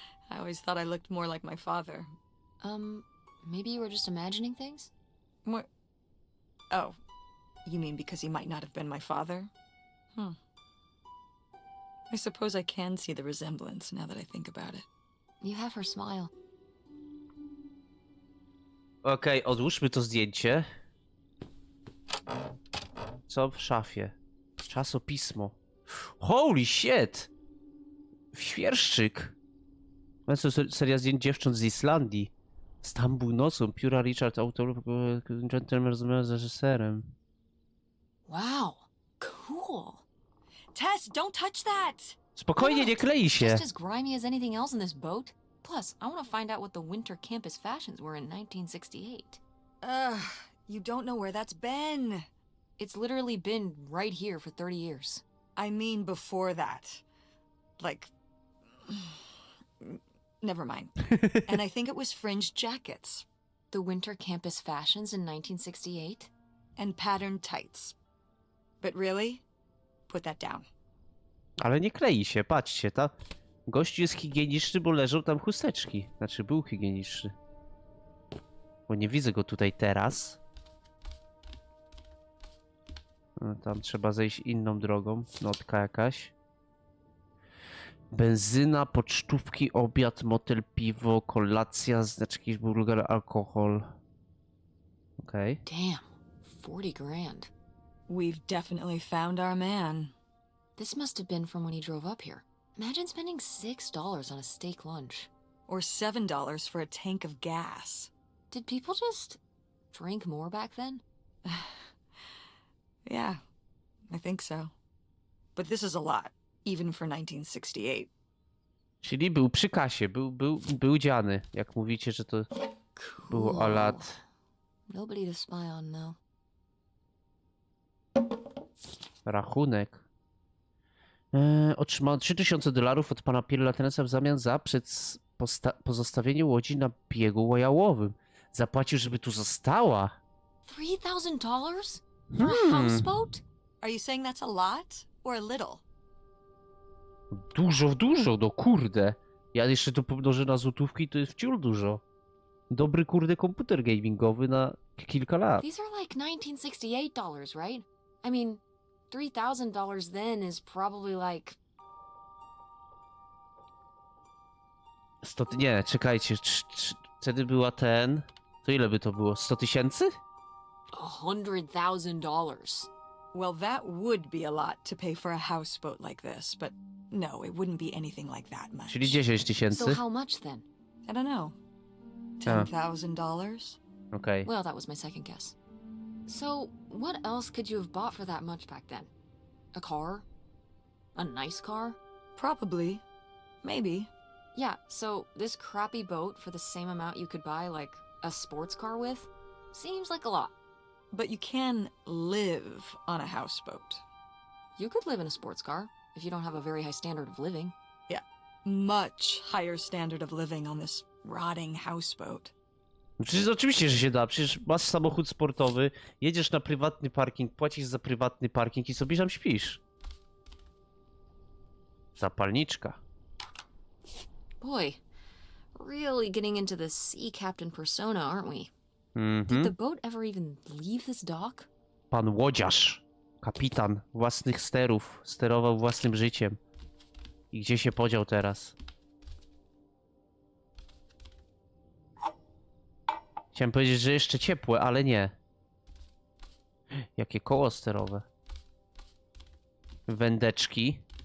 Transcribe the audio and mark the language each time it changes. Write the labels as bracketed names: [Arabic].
[English] I always thought I looked more like my father. Maybe you were just imagining things? What? Oh, you mean because he might not have been my father? I suppose I can see the resemblance now that I think about it. You have her smile. [Polish] Okej, odłóżmy to zdjęcie. Co w szafie? Czasopismo. [English] Holy shit! [Polish] Świerszczyk. To seria zdjęć dziewcząt z Islandii. Stambuł nocą. Pióra Richard, autor, gentleman rozmawiał z reżyserem. [English] Wow, cool. Tess, don't touch that! [Polish] Spokojnie, nie klei się. [English] Just as grimy as anything else in this boat. Plus, I want to find out what the winter campus fashions were in 1968. Ugh, you don't know where that's been. It's literally been right here for 30 years. I mean before that. Like... Never mind. And I think it was fringed jackets. The winter campus fashions in 1968? And patterned tights. But really? Put that down. [Polish] Ale nie klei się, patrzcie, ta... Gość jest higieniczny, bo leżą tam chusteczki. Znaczy, był higieniczny. Bo nie widzę go tutaj teraz. No, tam trzeba zejść inną drogą. Notka jakaś. Benzyna, pocztówki, obiad, motel, piwo, kolacja, znaczki, burger, alkohol. Okej. [English] Damn, 40 grand. We've definitely found our man. This must have been from when he drove up here. Imagine spending $6 on a steak lunch. Or $7 for a tank of gas. Did people just drink more back then? Yeah, I think so. But this is a lot, even for 1968. [Polish] Czyli był przy kasie, był dziany. Jak mówicie, że to było o lat. [English] Nobody to spy on now. [Polish] Rachunek. Otrzymał $3000 od pana Pierlatenesa w zamian za pozostawienie łodzi na biegu jałowym. Zapłacił, żeby tu została. [English] $3,000 for a houseboat? Are you saying that's a lot or a little? [Polish] Dużo, no kurde. Ja jeszcze to pomnożę na złotówki, to jest wciąż dużo. Dobry kurde komputer gamingowy na kilka lat. [English] These are like $1968, right? I mean, $3,000 then is probably like... [Polish] Nie, czekajcie. Wtedy była ten... To ile by to było? 100 000? [English] $100,000. Well, that would be a lot to pay for a houseboat like this, but no, it wouldn't be anything like that much. [Polish] Czyli 10 [English] So 000? how much then? I don't know. $10,000? Okej. Well, that was my second guess. So, what else could you have bought for that much back then? A car? A nice car? Probably. Maybe. Yeah, so this crappy boat for the same amount you could buy, like, a sports car with? Seems like a lot. But you can live on a houseboat. You could live in a sports car if you don't have a very high standard of living. Much higher standard of living on this rotting houseboat. [Polish] Przecież oczywiście, że się da. Przecież masz samochód sportowy, jedziesz na prywatny parking, płacisz za prywatny parking i sobie tam śpisz. Zapalniczka. [English] Boy, really getting into the sea captain persona, aren't we? Did Mhm. the boat ever even leave this dock? [Polish] Pan łodziarz, kapitan własnych sterów, sterował własnym życiem. I gdzie się podział teraz? Chciałem powiedzieć, że jeszcze ciepłe, ale nie. Jakie koło sterowe. Wędeczki.